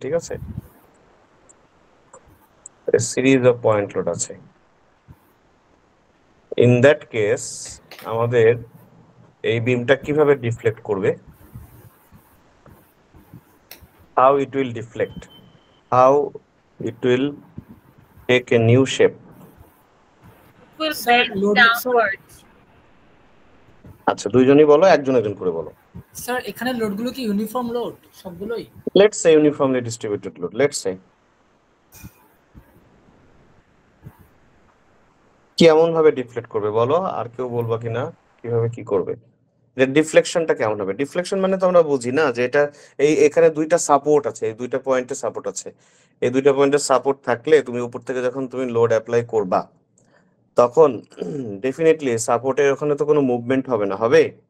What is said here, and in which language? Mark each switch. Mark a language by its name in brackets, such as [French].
[Bangla] ঠিক আছে, series of point load আছে। [English] in that case [Bangla] আমাদের এই বিমটা কিভাবে ডিফ্লেক্ট করবে? [English] How it will deflect, how it will take a new shape. Will bend downwards. [Bangla] আচ্ছা, দুইজনই বলো, একজন করে বলো। স্যার এখানে লোডগুলো কি ইউনিফর্ম লোড সবগুলোই? [English] Let's say uniformly distributed load, let's say। [Bangla] কেমন ভাবে ডিফ্লেক্ট করবে বলো, আর কেউ বলবা কিনা কিভাবে কি করবে? যে ডিফ্লেকশনটা কেমন হবে? ডিফ্লেকশন মানে তো আমরা বুঝি না যে এটা এখানে দুইটা সাপোর্ট আছে, এই দুইটা পয়েন্টে সাপোর্ট আছে, এই দুইটা পয়েন্টে সাপোর্ট থাকলে তুমি উপর থেকে যখন তুমি লোড অ্যাপ্লাই করবা, তখন ডেফিনেটলি সাপোর্টের ওখানে তো কোনো মুভমেন্ট হবে না, হবে?